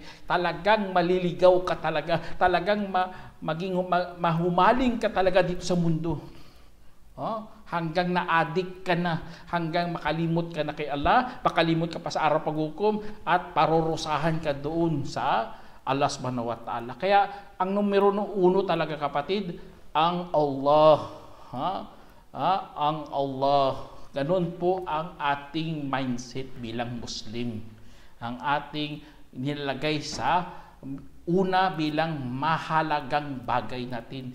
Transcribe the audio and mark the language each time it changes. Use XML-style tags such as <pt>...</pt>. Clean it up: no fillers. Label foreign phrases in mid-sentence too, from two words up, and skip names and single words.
<tl>Talagang maliligaw ka talaga. Talagang mahumaling ka talaga dito sa mundo. Hanggang na-addict ka na, hanggang makalimot ka na kay Allah, makalimot ka pa sa araw paghukom, at parurusahan ka doon sa Allah</tl> <ar>سبحانه وتعالى.</ar> <tl>Kaya ang numero 1 talaga kapatid, ang Allah. Ang Allah. Ganun po ang ating mindset bilang Muslim. Ang ating nilagay sa una bilang mahalagang bagay natin.</tl>